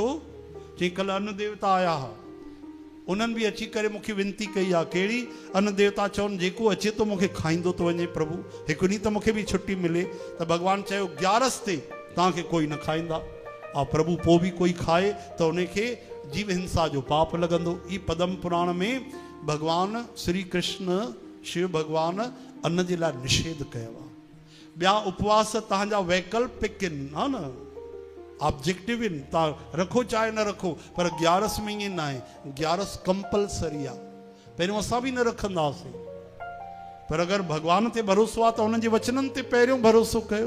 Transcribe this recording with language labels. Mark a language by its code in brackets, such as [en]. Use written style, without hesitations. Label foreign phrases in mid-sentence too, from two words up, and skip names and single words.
[sd] चई कल्ह अन्न देवता [hi] आया हुआ, [sd] उन्हनि बि अची करे मूंखे विनती कई आहे। कहिड़ी? अन्न देवता चवनि जेको अचे थो मूंखे खाईंदो थो वञे प्रभु, हिकु ॾींहुं त मूंखे बि छुट्टी मिले। त भगवान चयो 11 ते तव्हांखे कोई न खाईंदा। प्रभु पोइ बि कोई खाए त उनखे जीव हिंसा जो पाप लॻंदो। ई पद्म पुराण में भगवान श्री कृष्ण शिव भगवान अन्न जे लाइ निषेध कयो आहे। ॿिया उपवास तव्हांजा वैकल्पिक आहिनि, हा न, ऑब्जेक्टिव आहिनि, तव्हां रखो चाहे न रखो। पर 11 में ईअं न आहे, 11 कंपलसरी आहे। पहिरियों असां बि न रखंदा हुआसीं, पर अगरि भगवान ते भरोसो आहे त हुननि जे वचननि ते पहिरियों भरोसो कयो।